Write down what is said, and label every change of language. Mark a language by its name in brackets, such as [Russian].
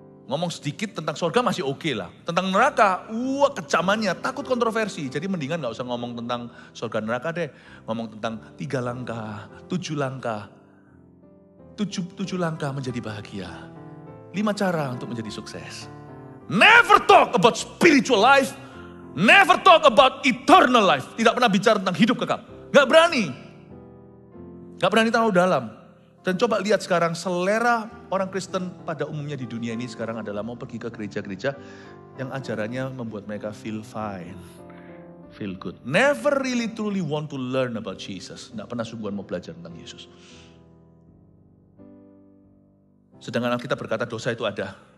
[Indonesian] Ngomong sedikit tentang surga masih oke lah. Tentang neraka, kecamannya, takut kontroversi. Jadi mendingan gak usah ngomong tentang surga neraka deh. Ngomong tentang 3 langkah, 7 langkah. 7 langkah menjadi bahagia. 5 cara untuk menjadi sukses. [English] Never talk about spiritual life. Never talk about eternal life. [Indonesian] Tidak pernah bicara tentang hidup kekal. Gak berani. Gak berani terlalu dalam. Dan coba lihat sekarang selera orang Kristen pada umumnya di dunia ini sekarang adalah mau pergi ke gereja-gereja yang ajarannya membuat mereka [English] feel fine, feel good. Never really truly want to learn about Jesus. [Indonesian] Tidak pernah sungguhan mau belajar tentang Yesus. Sedangkan Alkitab berkata dosa itu ada.